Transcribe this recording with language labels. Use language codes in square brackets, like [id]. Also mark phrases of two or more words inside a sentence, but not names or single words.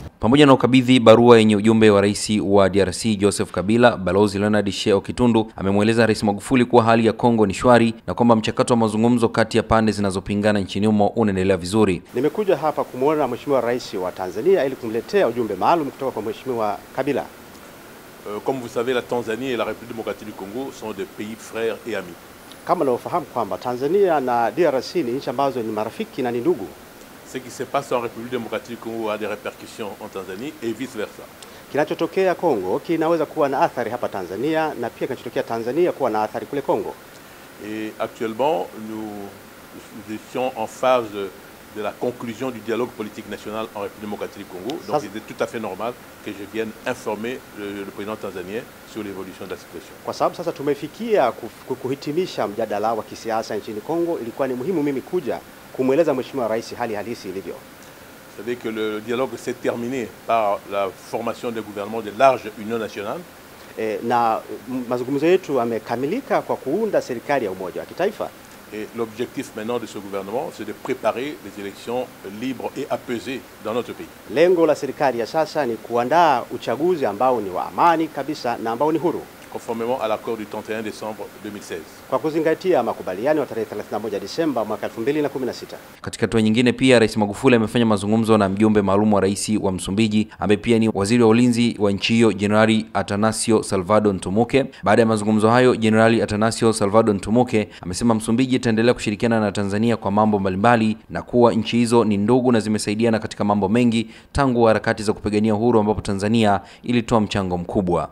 [sw] Pamoja na ukabidhi barua yenye ujumbe wa Rais wa DRC Joseph Kabila, Balozi Leonard Sheikh Kitundu amemweleza Rais Magufuli kuwa hali ya Kongo ni shwari na kwamba mchakato wa mazungumzo kati ya pande zinazopingana nchini humo unaendelea vizuri. Nimekuja hapa kumuona Mheshimiwa Rais wa Tanzania ili kumletea ujumbe maalum kutoka kwa Mheshimiwa Kabila. [fr] Comme vous savez, la Tanzanie et la République démocratique du Congo sont des pays frères et amis. [sw] Kama unavyofahamu kwamba Tanzania na DRC ni nchi ambazo ni marafiki na ni ndugu. [fr] Ce qui se passe en République démocratique du Congo a des répercussions en Tanzanie et vice versa. [sw] Kinachotokea Kongo kinaweza kuwa na athari hapa Tanzania na pia kinachotokea Tanzania kuwa na athari kule Kongo. [fr] Et actuellement, nous étions en phase de la conclusion du dialogue politique national en République démocratique du Congo. Donc il est tout à fait normal que je vienne informer le président tanzanien sur l'évolution de la situation. [sw] Kwa sababu sasa tumefikia kuhitimisha mjadala wa kisiasa nchini Kongo, ilikuwa ni muhimu mimi kuja kumweleza Mheshimiwa Rais hali halisi ilivyo. [fr] Vous savez que le dialogue s'est terminé par la formation d'un gouvernement de large union nationale. [sw] Na mazungumzo yetu yamekamilika kwa kuunda serikali ya umoja wa kitaifa. [fr] Et l'objectif maintenant de ce gouvernement, c'est de préparer les élections libres et apaisées dans notre pays. [sw] Lengo la serikali ya sasa ni kuandaa uchaguzi ambao ni wa amani kabisa na ambao ni huru. [fr] Conformément à l'accord du 31 décembre 2016. [sw] Kwa kuzingatia makubaliano ya tarehe 31 Disemba mwaka 2016. Katika hatua nyingine pia Rais Magufuli amefanya mazungumzo na mjumbe maalum wa Rais wa Msumbiji ambaye pia ni waziri wa ulinzi wa nchi hiyo Generali Atanasio Salvador Ntumuke. Baada ya mazungumzo hayo, Generali Atanasio Salvador Ntumuke amesema Msumbiji itaendelea kushirikiana na Tanzania kwa mambo mbalimbali na kuwa nchi hizo ni ndugu na zimesaidiana katika mambo mengi tangu harakati za kupigania uhuru ambapo Tanzania ilitoa mchango mkubwa.